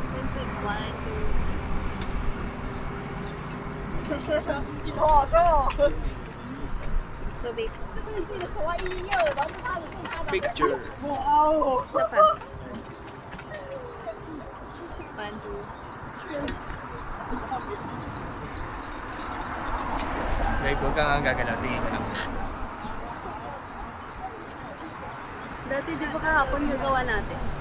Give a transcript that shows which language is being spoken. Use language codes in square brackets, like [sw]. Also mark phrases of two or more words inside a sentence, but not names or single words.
[zh] 镜头好瘦。 [tl] Tubig. [zh] 这个是自己的手啊，一定要有，然后他的更大的。 [tl] Picture. [zh] 哇哦！ [tl] Isa pa. 1, 2. Babe, huwag kang ang gagalaw. Tingin ka. Dati di ba kahapon nagawa natin?